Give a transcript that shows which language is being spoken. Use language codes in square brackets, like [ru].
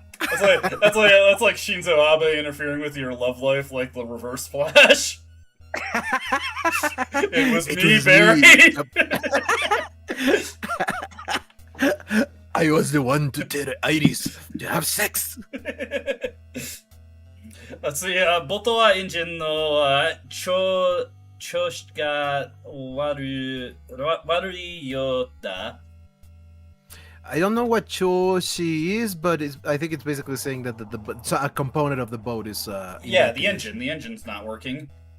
[en] That's like Shinzo Abe interfering with your love life, like the Reverse Flash. It was me, Barry. I was the one to tell Iris to have sex. Let's see, [ja] 元はエンジンの調子が悪いようだ。 [en] I don't know what Choshi is, but I think it's basically saying that so a component of the boat is. Yeah, the engine. The engine's not working.